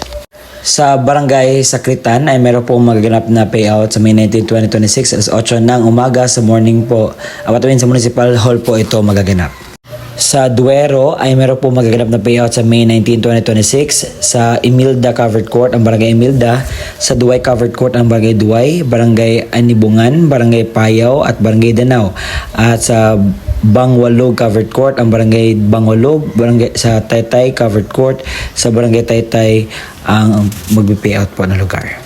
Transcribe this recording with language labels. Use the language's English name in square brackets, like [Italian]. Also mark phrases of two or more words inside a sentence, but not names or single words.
[Filipino] Sa Barangay Sakritan ay meron pong magaganap na payout sa May 19, 2026 alas 8 ng umaga sa morning po. Sa Municipal Hall po ito magaganap. Sa Duero ay meron po magaganap na payout sa May 19, 2026 sa Emilda Covered Court ang Barangay Emilda, sa Duay Covered Court ang Barangay Duay, Barangay Anibungan, Barangay Payaw at Barangay Danao. At sa Bangwalog Covered Court ang Barangay Bangwalog, Barangay sa Taytay Covered Court, sa Barangay Taytay ang magbe-payout po ng lugar.